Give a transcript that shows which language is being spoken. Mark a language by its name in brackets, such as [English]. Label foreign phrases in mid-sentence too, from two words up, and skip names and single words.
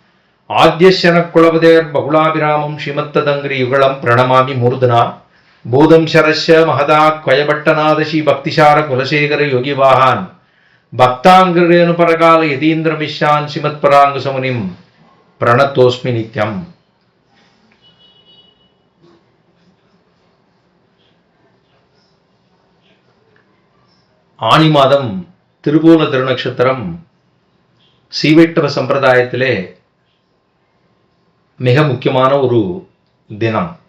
[Sanskrit] आद्यशनकुलपतेर्बहुलाभिरामं श्रीमत्तदङ्घ्रियुगलं प्रणमामि मूर्धना भूतं शरस्य महदाक्वयभट्टनाथ श्रीभक्तिसार कुलशेखर योगिवाहान् भक्ताङ्घ्रेणुपरकाल यतीन्द्रमिश्रान् श्रीमत्पराङ्गुसमुनिं प्रणतोऽस्मि नित्यम्. [Tamil] ஆனி மாதம் திருவோண திருநட்சத்திரம் சீவைட்டவ சம்பிரதாயத்திலே மிக முக்கியமான ஒரு தினம்.